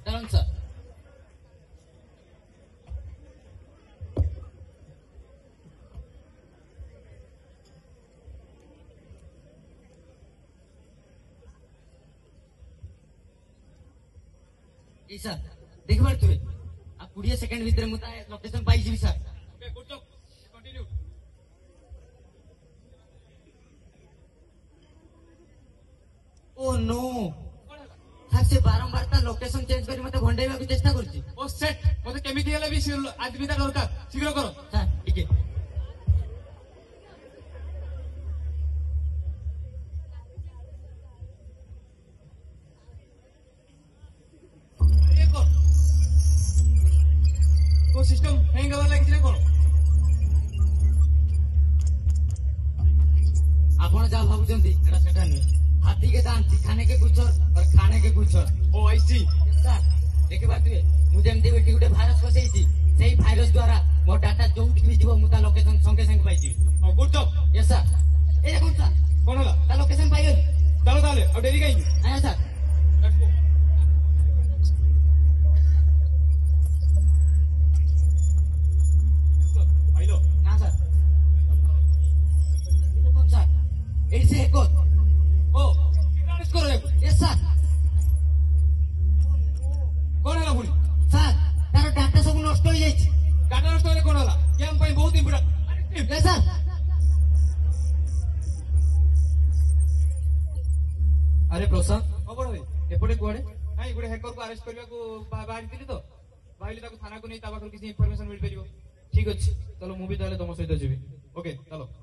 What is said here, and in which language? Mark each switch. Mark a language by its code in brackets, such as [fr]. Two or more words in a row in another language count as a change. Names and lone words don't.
[or] ଚାଲନ୍ତୁ ସାର୍ ଏଇ ସାର୍ ଦେଖିପାରୁଥିବେ ଆଉ 20 ସେକେଣ୍ଡ ଭିତରେ ମୁଁ ତା ଲୋକେସନ ପାଇଯିବି ସାର୍ [en] Okay, good job. Continue. [or] ଓ नो ସାର୍ ସେ ବାରମ୍ବାର ତା ଲୋକେସନ ଚେଞ୍ଜ କରି ମତେ ଭଣ୍ଡେଇବାକୁ ଚେଷ୍ଟା କରୁଛି ଓ ସେଟ୍ ମତେ କେମିତି ହେଲେ ବି ସେ ଆଦମିଟା ଦରକାର ଶୀଘ୍ର କର ସାର୍ ଟିକେ ଇଏ କର କୋ ସିଷ୍ଟମ ହ୍ୟାଙ୍ଗ ହେବା ଲାଗିଛି ନା କଣ ଆପଣ ଯାହା ଭାବୁଛନ୍ତି ଏଟା ସେଟା ନୁହେଁ [hi] हाथी के दांत खाने के कुछ [or] और खाने के कुछ [en] oh I see [or] ସାର୍ ଦେଖିପାରୁଥିବେ ମୁଁ ଯେମିତି ଏଠି ଗୋଟେ ଭାଇରସ ବସେଇଛି ସେଇ ଭାଇରସ ଦ୍ୱାରା ମୋ ଡାଟା ଯୋଉଠିକି ବି ଯିବ ମୁଁ ତା ଲୋକେସନ ସଙ୍ଗେ ସଙ୍ଗେ ପାଇଯିବି [en] oh good job yes sir [or] ଏଇ ଦେଖନ୍ତୁ ସାର୍ କଣ ହେଲା ତା ଲୋକେସନ ପାଇଗଲି ଚାଲ ତାହେଲେ ଆଉ ଡେରି କାହିଁକି ଆଜ୍ଞା ସାର୍ [en] Let's go. [or] ପାଇଲ ନା ସାର୍ ଦେଖନ୍ତୁ ସାର୍ ଏଇଠି ସେ ଏକ ଓ କିରାଣିସ୍ କର ଯାକୁ [en] yes sir [or] କଣ ହେଲା ପୁଣି ସାର୍ ତାର ଡାଟା ସବୁ ନଷ୍ଟ ହେଇଯାଇଛି ଡାଟା ନଷ୍ଟ ହେଲେ କଣ ହେଲା [hi] ले सर [or] ଆରେ ପ୍ରଶାନ୍ତ ଖବର ଭାଇ ଏପଟେ କୁଆଡେ ନାଇଁ ଗୋଟେ ହ୍ୟାକର କୁ ଆରେଷ୍ଟ କରିବାକୁ ବାହାରିଥିଲି ତ ଭାବିଲି ତାକୁ ଥାନାକୁ ନେଇ ତା ପାଖରୁ କିଛି ଇନଫର୍ମେସନ ମିଳିପାରିବ। ঠিক ଅଛି চলো ମୁଁ ବି ତାହେଲେ ତମ ସହିତ ଯିବି। ଓକେ ଚାଲ।